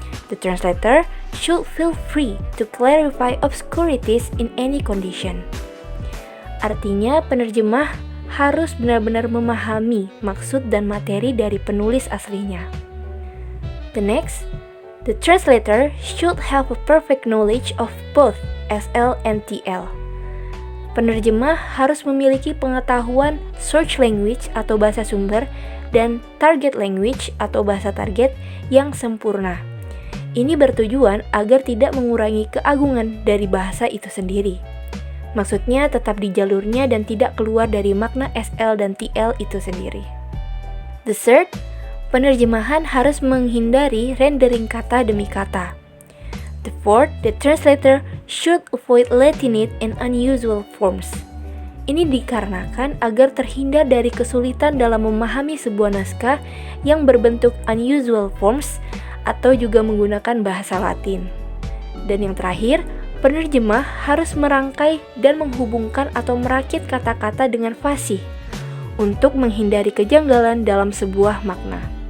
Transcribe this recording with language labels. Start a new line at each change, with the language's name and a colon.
English: The translator should feel free to clarify obscurities in any condition.
Indonesian: Artinya, penerjemah harus benar-benar memahami maksud dan materi dari penulis aslinya.
English: The next, the translator should have a perfect knowledge of both SL and TL.
Indonesian: Penerjemah harus memiliki pengetahuan source language atau bahasa sumber dan target language atau bahasa target yang sempurna. Ini bertujuan agar tidak mengurangi keagungan dari bahasa itu sendiri. Maksudnya tetap di jalurnya dan tidak keluar dari makna SL dan TL itu sendiri.
English: The third,
Indonesian: penerjemahan harus menghindari rendering kata demi kata.
English: The fourth, the translator should avoid Latinate and unusual forms.
Indonesian: Ini dikarenakan agar terhindar dari kesulitan dalam memahami sebuah naskah yang berbentuk unusual forms atau juga menggunakan bahasa Latin. Dan yang terakhir, penerjemah harus merangkai dan menghubungkan atau merakit kata-kata dengan fasih untuk menghindari kejanggalan dalam sebuah makna.